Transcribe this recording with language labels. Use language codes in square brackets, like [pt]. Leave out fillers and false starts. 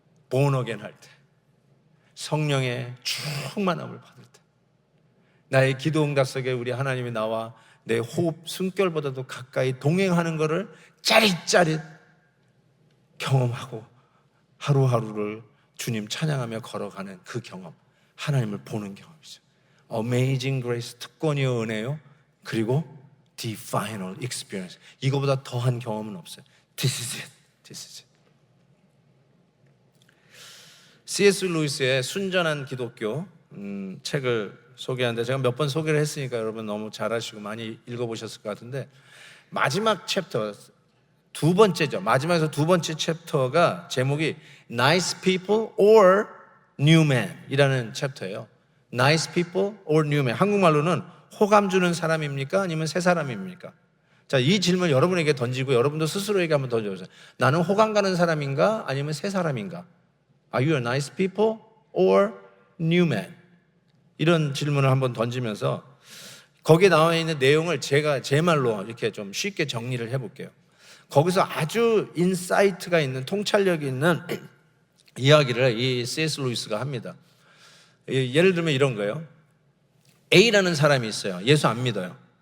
[en] born again [ko] 할 때, 성령의 충만함을 받을 때, 나의 기도 응답 속에 우리 하나님이 나와 내 호흡 숨결보다도 가까이 동행하는 것을 짜릿짜릿 경험하고 하루하루를 주님 찬양하며 걸어가는 그 경험, 하나님을 보는 경험이죠. [en] Amazing Grace, [ko] 특권이요 은혜요, 그리고 [en] The Final Experience. [ko] 이거보다 더한 경험은 없어요. [en] This is it. This is it. [ko] C.S. 루이스의 순전한 기독교 책을 소개하는데 제가 몇 번 소개를 했으니까 여러분 너무 잘 아시고 많이 읽어보셨을 것 같은데 마지막 챕터, 두 번째죠. 마지막에서 두 번째 챕터가 제목이 [en] Nice People or New Man [ko] 이라는 챕터예요. [en] Nice People or New Man. [ko] 한국말로는 호감 주는 사람입니까? 아니면 새 사람입니까? 자, 이 질문 여러분에게 던지고 여러분도 스스로에게 한번 던져보세요. 나는 호감 가는 사람인가? 아니면 새 사람인가? [en] Are you a nice people or new man? [ko] 이런 질문을 한번 던지면서 거기에 나와 있는 내용을 제가 제 말로 이렇게 좀 쉽게 정리를 해볼게요. 거기서 아주 인사이트가 있는, 통찰력이 있는 이야기를 이 C.S. 루이스가 합니다. 예를 들면 이런 거예요. A라는 사람이 있어요. 예수 안 믿어요.